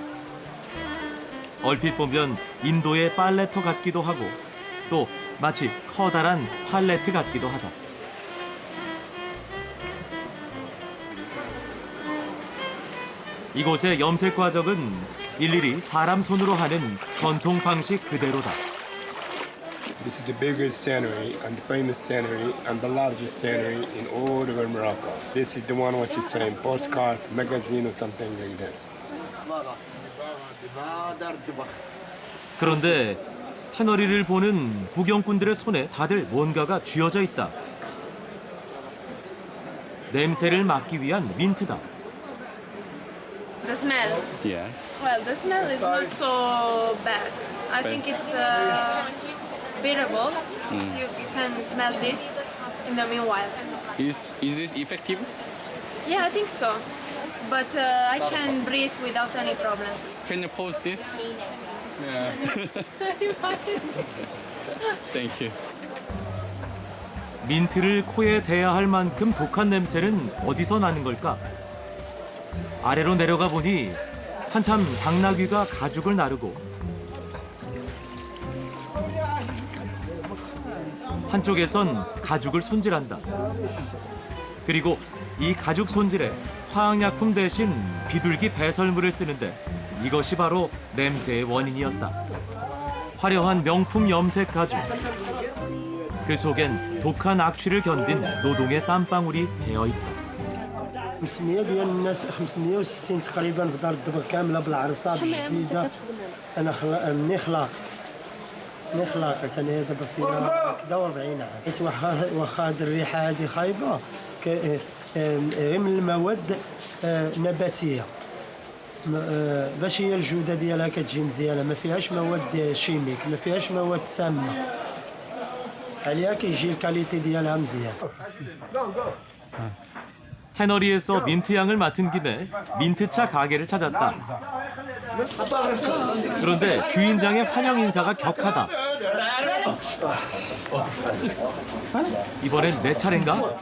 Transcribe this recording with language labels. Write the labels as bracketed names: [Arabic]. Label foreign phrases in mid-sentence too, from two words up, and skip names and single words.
[Korean] 얼핏 보면 인도의 팔레터 같기도 하고 또 마치 커다란 팔레트 같기도 하다. 이곳의 염색 과정은 일일이 사람 손으로 하는 전통 방식 그대로다. [English] This is the biggest tannery and the famous tannery and the largest tannery in all over Morocco. This is the one which is saying postcard, magazine or something like this. [Korean] 그런데 태너리를 보는 구경꾼들의 손에 다들 뭔가가 쥐어져 있다. 냄새를 막기 위한 민트다. [English] The smell. Yeah. Well, the smell is not so bad. I think it's bearable. So you can smell this in the meanwhile. Is this effective? Yeah, I think so. But I can breathe without any problem. Can you post this? Yeah. Thank you. [Korean] 민트를 코에 대야 할 만큼 독한 냄새는 어디서 나는 걸까? 아래로 내려가 보니 한참 당나귀가 가죽을 나르고 한쪽에선 가죽을 손질한다. 그리고 이 가죽 손질에 화학약품 대신 비둘기 배설물을 쓰는데 이것이 바로 냄새의 원인이었다. 화려한 명품 염색 가죽. 그 속엔 독한 악취를 견딘 노동의 땀방울이 배어있다. [Arabic] 500 ديال الناس 560 تقريبا في دار الدبر كامله بالعرصات الجديده. انا مني خلاقت انا دابا فيها كدا 40 عام. حيت واخا هاد الريحه هادي خايبه غير من المواد نباتيه باش هي الجوده ديالها كتجي مزيانه، ما فيهاش مواد شيميك، ما فيهاش مواد سامه، عليها كيجي الكاليتي ديالها مزيان. [Korean] 태너리에서 민트향을 맡은 김에 민트차 가게를 찾았다. 그런데 주인장의 환영 인사가 격하다. 이번엔 내 차례인가?